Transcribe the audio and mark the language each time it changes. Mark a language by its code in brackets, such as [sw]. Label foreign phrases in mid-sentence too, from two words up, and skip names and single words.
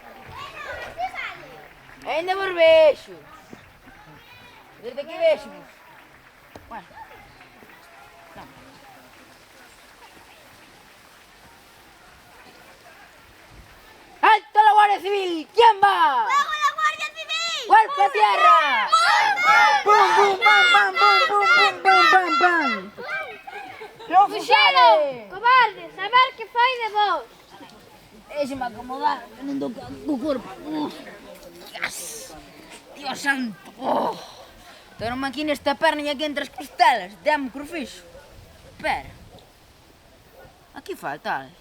[gl] Ainda vos vexo. Desde que vexo. Bueno. Non. [es] ¡Alto la Guardia Civil! ¿Quién va? ¡Fuego la Guardia Civil! ¡Golpe a tierra! ¡Pum, pum, pam, pam, pum, pum, pum, pam, pam, pam! [gl] Fuxeron! Cobardes, a ver que fai de vos. Déxeme acomodar, que non dou co corpo. Dios santo! Tenome aquí nesta perna e aquí entre as costelas. Dame crufixo. Espera. Aquí falta algo.